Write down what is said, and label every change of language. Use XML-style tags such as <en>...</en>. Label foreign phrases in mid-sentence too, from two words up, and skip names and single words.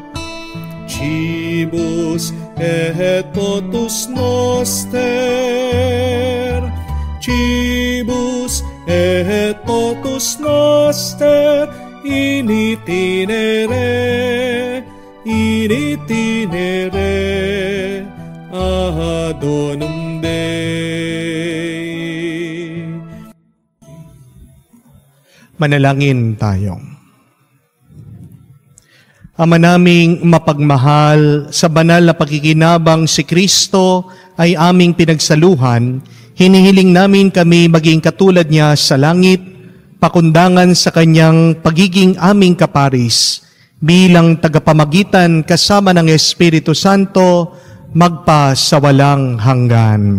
<la>Cibus et potus noster, cibus et potus noster, in itinere ad donum Dei.</la> <tl>Manalangin tayo. Ama naming mapagmahal, sa banal na pakikinabang si Kristo ay aming pinagsaluhan, hinihiling namin kami maging katulad niya sa langit, pakundangan sa kanyang pagiging aming kaparis, bilang tagapamagitan kasama ng Espiritu Santo, magpa sa walang hanggan.</tl>